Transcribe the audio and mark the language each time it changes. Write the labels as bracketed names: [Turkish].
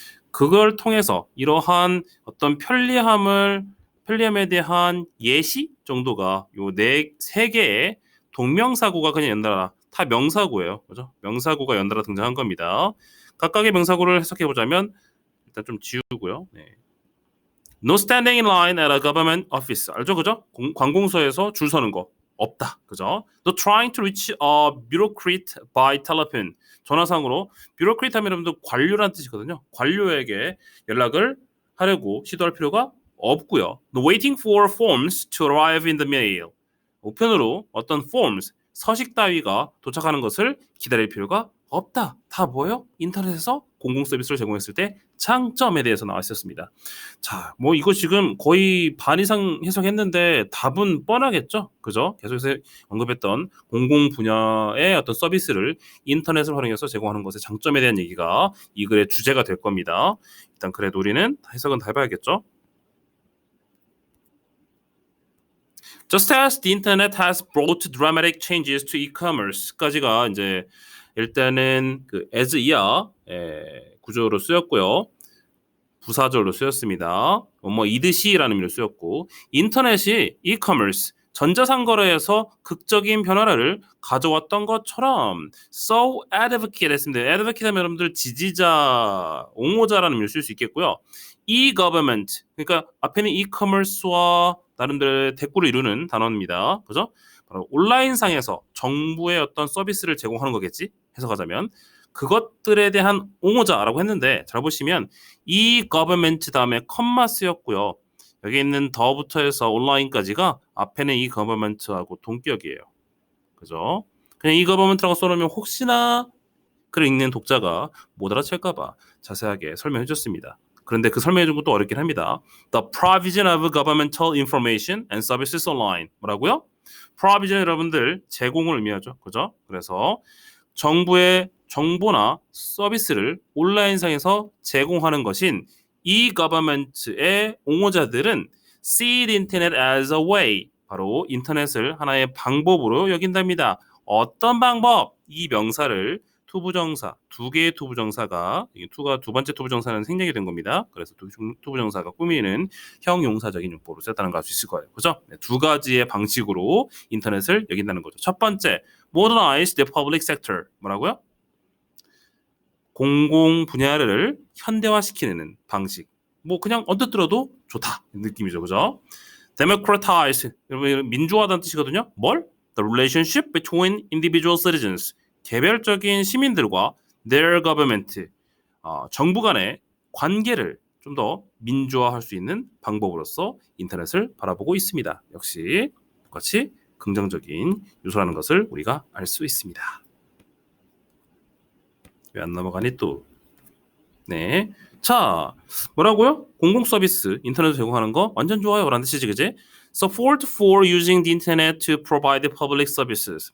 [Korean] 그걸 통해서 이러한 어떤 편리함에 대한 예시 정도가 요 세 개의 동명사구가 그냥 연달아 다 명사구예요. 그죠? 명사구가 연달아 등장한 겁니다. 각각의 명사구를 해석해 보자면 일단 좀 지우고요. 네. [English] No standing in line at a government office. [Korean] 알죠? 그죠? 관공서에서 줄 서는 거 없다. 그죠? [English] No trying to reach a bureaucrat by telephone. [Korean] 전화상으로 bureaucrat 하면 여러분들 관료란 뜻이거든요. 관료에게 연락을 하려고 시도할 필요가 없고요. [English] No waiting for forms to arrive in the mail. [Korean] 우편으로 어떤 forms, 서식 따위가 도착하는 것을 기다릴 필요가 없다. 다 뭐예요? 인터넷에서 공공 서비스를 제공했을 때 장점에 대해서 나와 있었습니다. 자, 뭐 이거 지금 거의 반 이상 해석했는데 답은 뻔하겠죠? 그죠? 계속해서 언급했던 공공 분야의 어떤 서비스를 인터넷을 활용해서 제공하는 것의 장점에 대한 얘기가 이 글의 주제가 될 겁니다. 일단 그래도 우리는 해석은 다 해봐야겠죠? [English] Just as the internet has brought dramatic changes to e-commerce까지가 [Korean] 이제 일단은 그 as 이하 구조로 쓰였고요. 부사절로 쓰였습니다. 뭐 이듯이라는 의미로 쓰였고 인터넷이 e-commerce 전자상거래에서 극적인 변화를 가져왔던 것처럼 [English] so advocate [Korean] 했습니다. advocate 하면 여러분들 지지자, 옹호자라는 의미로 쓸 수 있겠고요. e-government 그러니까 앞에는 e-commerce와 나름대로 대꾸를 이루는 단어입니다. 그죠? 바로 온라인상에서 정부의 어떤 서비스를 제공하는 거겠지? 해석하자면 그것들에 대한 옹호자라고 했는데 잘 보시면 이 government 다음에 컴마 쓰였고요. 여기 있는 더부터 해서 온라인까지가 앞에는 이 government하고 동격이에요. 그죠? 그냥 이 government라고 써놓으면 혹시나 글을 읽는 독자가 못 알아챌까봐 자세하게 설명해 줬습니다. 그런데 그 설명해 준 것도 어렵긴 합니다. [English] The provision of governmental information and services online. [Korean] 뭐라고요? provision 여러분들 제공을 의미하죠. 그죠? 그래서 정부의 정보나 서비스를 온라인상에서 제공하는 것인 e-government의 옹호자들은 [English] see the internet as a way, [Korean] 바로 인터넷을 하나의 방법으로 여긴답니다. 어떤 방법? 이 명사를 투부정사, 두 개의 투부정사가 투가 두 번째 투부정사는 생략이 된 겁니다. 그래서 투부정사가 꾸미는 형용사적인 용법으로 썼다는 걸 알 수 있을 거예요. 그죠? 네, 두 가지의 방식으로 인터넷을 여긴다는 거죠. 첫 번째, [English] modernize the public sector. [Korean] 뭐라고요? 공공 분야를 현대화시키는 방식. 뭐 그냥 언뜻 들어도 좋다 느낌이죠, 그죠? democratize, 여러분 민주화라는 뜻이거든요. 뭘? [English] The relationship between individual citizens. [Korean] 개별적인 시민들과 [English] their government, [Korean] 정부 간의 관계를 좀 더 민주화할 수 있는 방법으로서 인터넷을 바라보고 있습니다. 역시 똑같이 긍정적인 요소라는 것을 우리가 알 수 있습니다. 왜 안 넘어가니 또? 네. 자, 뭐라고요? 공공 서비스, 인터넷 제공하는 거 완전 좋아요. 라는 뜻이지, 그지? [English] Support for using the internet to provide public services.